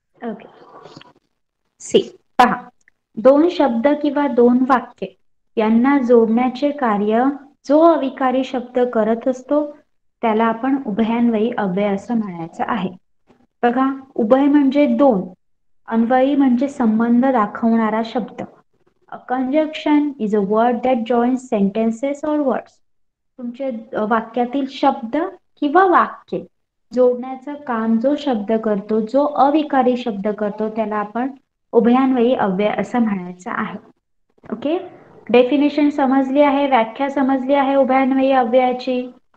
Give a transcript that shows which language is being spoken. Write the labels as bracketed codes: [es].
[mr] Okay, C पहा, दोन शब्द किंवा दोन वाक्ये यांना जोडण्याचे कार्य जो अविकारी शब्द करत असतो त्याला आपण उभयान्वयी अव्यय असं म्हणायचं आहे. बघा, उभय म्हणजे दोन, अन्वयी म्हणजे संबंध दाखवणारा शब्द. [en] A conjunction is a word that joins sentences or words. [mr] तुमचे वाक्यातील शब्द किंवा वाक्य जोडण्याचं काम जो शब्द करतो, जो अविकारी शब्द करतो त्याला आपण उभयान्वयी अव्यय असं म्हणायचं आहे. ओके, डेफिनेशन समजली आहे, व्याख्या समजली आहे उभयान्वयी अव्ययाची.